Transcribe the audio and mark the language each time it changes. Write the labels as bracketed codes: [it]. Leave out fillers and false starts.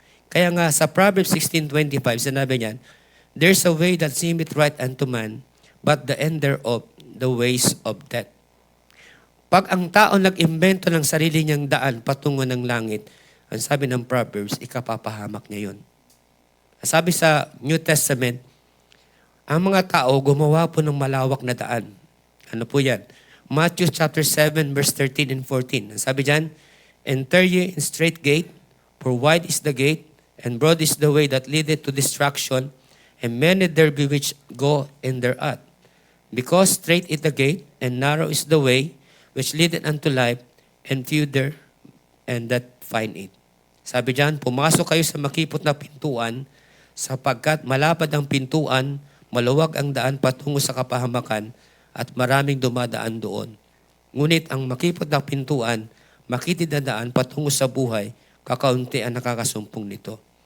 [tl] Kaya nga sa Proverbs 16:25, sinabi niyan, [en] there's a way that seemeth right unto man, but the end thereof, the ways of death. [tl] Pag ang tao nag-imbento ng sarili niyang daan patungo ng langit, ang sabi ng Proverbs, ikapapahamak niya yun. Sabi sa New Testament, ang mga tao gumawa po ng malawak na daan. Ano po yan? [en] Matthew chapter 7, verse 13 and 14. [tl] Ang sabi dyan, [en] enter ye in straight gate, for wide is the gate, and broad is the way that leadeth to destruction, and many there be which go in thereat. Because straight is the gate, and narrow is the way, which leadeth unto life, and few there, and that find it. [tl] Sabi dyan, pumasok kayo sa makipot na pintuan, sapagkat malapad ang pintuan, maluwag ang daan patungo sa kapahamakan, at maraming dumadaan doon. Ngunit ang makipot na pintuan, makitid na daan patungo sa buhay, kakaunti ang nakakasumpong nito.